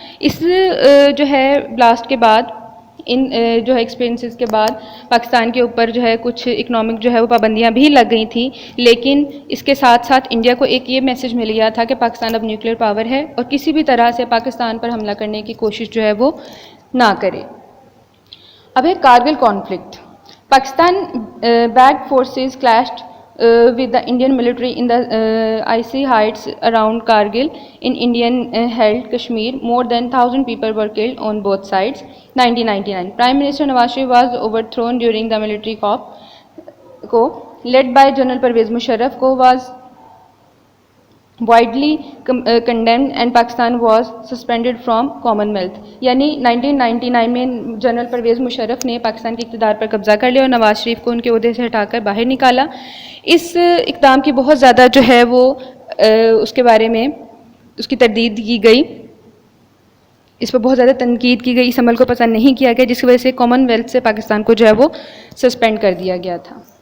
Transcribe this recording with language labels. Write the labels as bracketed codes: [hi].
[ur] اس جو ہے بلاسٹ کے بعد, ان جو ہے ایکسپیرینسز کے بعد پاکستان کے اوپر جو ہے کچھ اکنامک جو ہے وہ پابندیاں بھی لگ گئی تھیں, لیکن اس کے ساتھ ساتھ انڈیا کو ایک یہ میسج مل گیا تھا کہ پاکستان اب نیوکلیر پاور ہے اور کسی بھی طرح سے پاکستان پر حملہ کرنے کی کوشش جو ہے وہ نہ کرے. اب ہے Kargil conflict. [en] Pakistan back forces clashed with the Indian military in the icy heights around Kargil in Indian held Kashmir. More than 1,000 people were killed on both sides. 1999 Prime Minister Nawaz Sharif was overthrown during the military coup led by General Pervez Musharraf. Coup was widely condemned and Pakistan was suspended from Commonwealth. [ur] یعنی 1999 میں general Pervez Musharraf نے پاکستان کے اقتدار پر قبضہ کر لیا اور نواز شریف کو ان کے عہدے سے ہٹا کر باہر نکالا. اس اقدام کی بہت زیادہ جو ہے وہ اس کے بارے میں اس کی تردید کی گئی, اس پر بہت زیادہ تنقید کی گئی, اس عمل کو پسند نہیں کیا گیا, جس کی وجہ سے کامن ویلتھ سے پاکستان کو جو ہے وہ سسپینڈ کر دیا گیا تھا.